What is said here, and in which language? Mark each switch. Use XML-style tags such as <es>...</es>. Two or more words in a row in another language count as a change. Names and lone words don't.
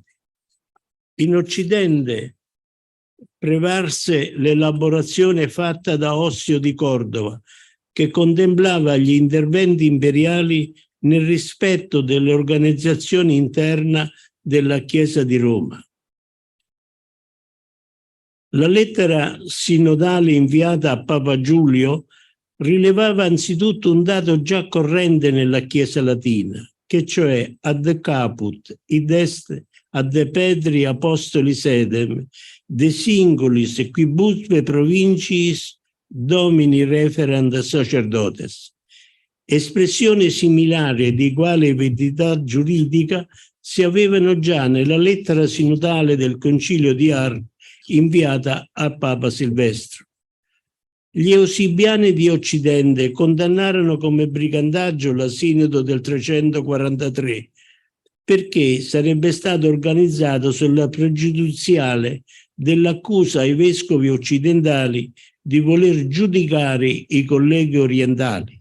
<it>In Occidente prevalse l'elaborazione fatta da Ossio di Cordova, che contemplava gli interventi imperiali nel rispetto dell'organizzazione interna della Chiesa di Roma. La lettera sinodale inviata a Papa Giulio rilevava anzitutto un dato già corrente nella Chiesa latina, che cioè</it> <la>ad caput, id est ad Petri apostoli sedem, de singulis quibusque provinciis domini referent sacerdotes.</la> <it>Espressione similare di uguale validità giuridica si avevano già nella lettera sinodale del Concilio di Ars inviata a Papa Silvestro. Gli eusibiani di Occidente condannarono come brigandaggio la Sinodo del 343 perché sarebbe stato organizzato sulla pregiudiziale dell'accusa ai vescovi occidentali di voler giudicare i colleghi orientali.</it>